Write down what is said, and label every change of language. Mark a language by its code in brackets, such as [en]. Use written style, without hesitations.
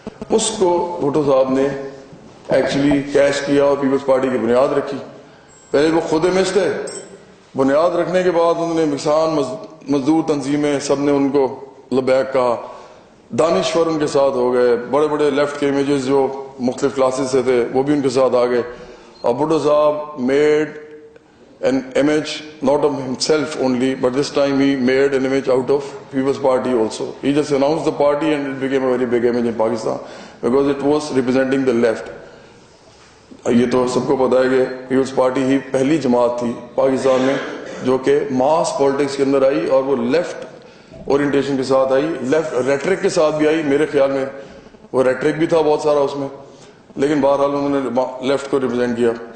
[ur] اس کو بھٹو صاحب نے ایکچولی کیش کیا اور پیپلز پارٹی کی بنیاد رکھی. پہلے وہ خود امیج تھے، بنیاد رکھنے کے بعد انہوں نے کسان مزدور تنظیمیں سب نے ان کو لبیک کہا، دانشور ان کے ساتھ ہو گئے، بڑے بڑے لیفٹ کے امیجز جو مختلف کلاسز سے تھے وہ بھی ان کے ساتھ آ گئے. [en] اور بھٹو صاحب made an image not of himself only, but this time he made an image out of People's Party also. He just announced the party and it became a very big image in Pakistan because it was representing the left. [ur] یہ تو سب کو پتا ہے کہ Peoples party ہی پہلی جماعت تھی پاکستان میں جو کہ ماس پالیٹکس کے اندر آئی اور وہ لیفٹ اورینٹیشن کے ساتھ آئی، لیفٹ ریٹرک کے ساتھ بھی آئی. میرے خیال میں وہ ریٹرک بھی تھا بہت سارا اس میں، لیکن بہرحال انہوں نے لیفٹ کو ریپرزینٹ کیا.